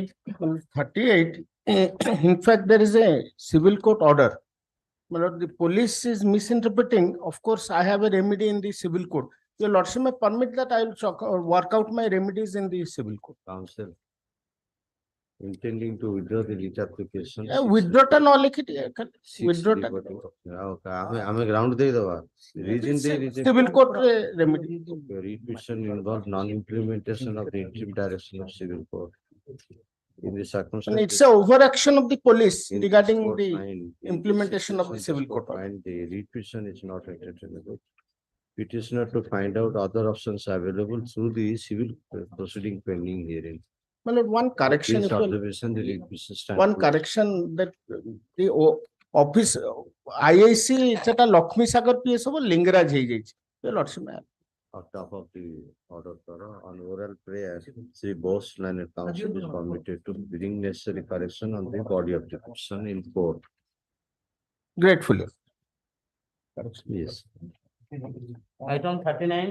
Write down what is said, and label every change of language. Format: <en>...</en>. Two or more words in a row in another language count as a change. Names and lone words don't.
<en>38, in fact, there is a civil court order. My lord, the police is misinterpreting. Of course, I have a remedy in the civil court. Your Lordship may permit that I will work out my remedies in the civil court. Council intending to withdraw the writ application.</en> <or>Withdraw ଟା ନା ଲିଖିତ, withdraw ta. ଆମେ ground ଦେଇ ଦବା.</or> <en>Reason Civil court remedy. Writ petition involve non-implementation of the interim direction of civil court. In the And circumstances. it's a overaction of the police regarding the implementation of the civil court. And the writ petition is not entertainable. Petitioner to find out other options available through the civil proceeding pending hearing. Well, one correction, This if you- observation, the writ petition stands. one correction that the office IIC</en> <or>ସେଟା ଲକ୍ଷ୍ମୀ ସାଗର PS ହବ ଲିଙ୍ଗରାଜ ହେଇଯାଇଛି।</or> <en>Your Lordship, may I- On top of the order on oral prayer, Sri Bose Planet Council is permitted to bring necessary correction on the body of the petition in court. Gratefully. Yes. Item 39.</en>